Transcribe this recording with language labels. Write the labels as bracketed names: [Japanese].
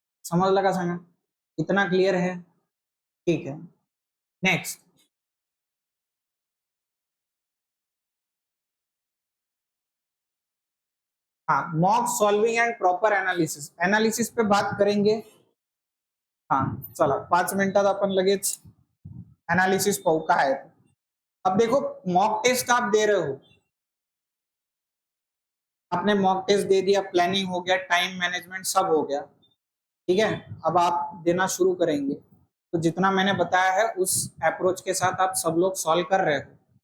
[Hindi] समझ लगा सांगा? इतना क्लियर है? ठीक है, नेक्स्ट। हाँ, mock solving and proper analysis, analysis पे बात करेंगे। [Marathi] हाँ चला, 5 मिनिटात आपण लगेच एनालिसिस पाहू काय आहे। [Hindi] अब देखो, मॉक टेस्ट आप दे रहे हो, आपने मॉक टेस्ट दे दिया, प्लानिंग हो गया, टाइम मैनेजमेंट सब हो गया, ठीक है। अब आप देना शुरू करेंगे, तो जितना मैंने बताया है उस अप्रोच के साथ आप सब लोग सॉल्व कर रहे हो।